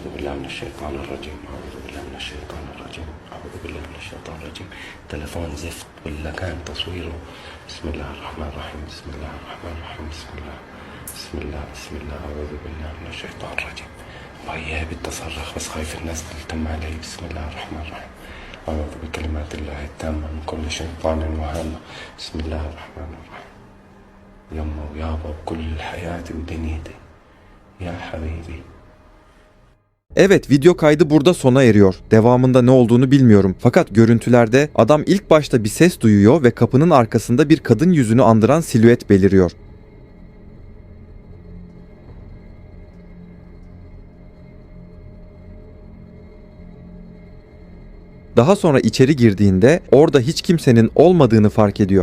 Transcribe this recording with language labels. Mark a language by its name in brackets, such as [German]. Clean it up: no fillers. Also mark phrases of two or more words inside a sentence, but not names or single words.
[Arabic] بالله من الشيطان الرجيم أعوذ بالله من الشيطان الرجيم أعوذ بالله من الشيطان الرجيم تلفون زفت ولا كان تصويره بسم الله الرحمن الرحيم بسم الله الرحمن الرحيم بسم الله بسم الله بسم الله أعوذ بالله من الشيطان الرجيم وهي بتصرخ بس خايف الناس تلتم علي بسم الله الرحمن الرحيم أعوذ بكلمات الله التامة من كل شيطان وهامة بسم الله الرحمن الرحيم يما ويابا بكل حياتي ودنيتي يا حبيبي. [Turkish] Evet, video kaydı burada sona eriyor. Devamında ne olduğunu bilmiyorum. Fakat görüntülerde adam ilk başta bir ses duyuyor ve kapının arkasında bir kadın yüzünü andıran silüet beliriyor. Daha sonra içeri girdiğinde orada hiç kimsenin olmadığını fark ediyor.